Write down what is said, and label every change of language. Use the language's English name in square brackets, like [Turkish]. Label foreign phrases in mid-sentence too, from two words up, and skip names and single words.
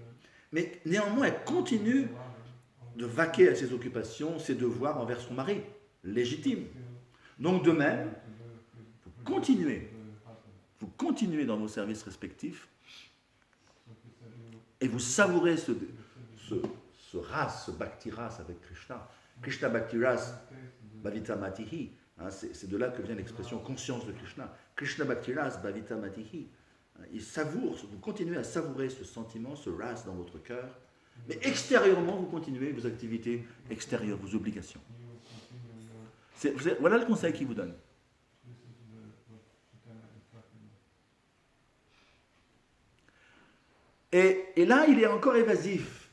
[French] Mais néanmoins, elle continue de vaquer à ses occupations, ses devoirs envers son mari, légitime. Donc de même, vous continuez dans vos services respectifs et vous savourez ce ras, ce [Sanskrit] bhakti ras [French] avec Krishna. [Sanskrit] Krishna bhakti ras bhavita matihi. [French] Hein, c'est de là que vient l'expression conscience de Krishna. [Sanskrit] Krishna bhakti ras bhavita matihi. [French] Vous continuez à savourer ce sentiment, ce ras dans votre cœur, mais extérieurement, vous continuez vos activités extérieures, vos obligations. Voilà le conseil qu'il vous donne. Et là, il est encore évasif.